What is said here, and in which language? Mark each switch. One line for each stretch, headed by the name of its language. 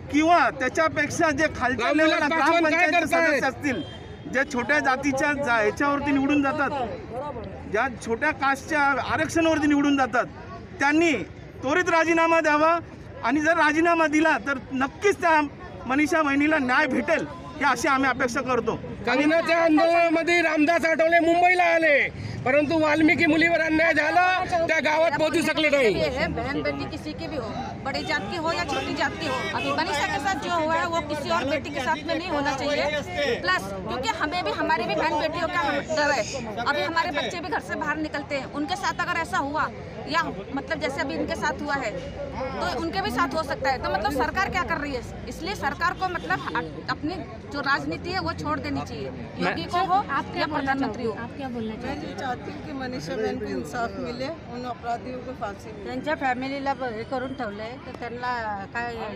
Marathi: किंवा त्याच्यापेक्षा जे खालच्या लेवलला ग्रामपंचायतचे सदस्य असतील, जे छोट्या जातीच्या ह्याच्यावरती निवडून जातात, ज्या छोट्या कास्टच्या आरक्षणावरती निवडून जातात, त्यांनी त्वरित राजीनामा द्यावा. आणि जर राजीनामा दिला तर नक्कीच त्या मनीषा बहिणीला न्याय भेटेल ही अशी आम्ही अपेक्षा करतो. कंगनाच्या आंदोलनामध्ये रामदास आठवले मुंबईला आले, परंतु वाल्मीकी मुलीवर अन्याय झाला, त्या गावात पोहोचू शकले नाही.
Hindi: बहन बेटी किसी की भी हो, बड़ी जात की हो या छोटी जात की हो, अभी मनीषा के साथ जो हुआ है वो किसी और बेटी के साथ में नहीं होना चाहिए. प्लस क्योंकि हमें भी हमारी भी बहन बेटियों का डर है. अभी हमारे बच्चे भी घर से बाहर निकलते हैं, उनके साथ अगर ऐसा हुआ या मतलब जैसे अभी इनके साथ हुआ है तो उनके भी साथ हो सकता है. तो मतलब सरकार क्या कर रही है, इसलिए सरकार को मतलब अपनी जो राजनीति है वो छोड़ देनी चाहिए, योगी को हो या प्रधानमंत्री हो. आप क्या बोलना चाहते मी चाहते की मनीषा बहन को इंसाफ मिले, उन अपराधियों को फांसी मिले.
Marathi: त्यांच्या फॅमिलीला हे करून ठेवलंय तर त्यांना काय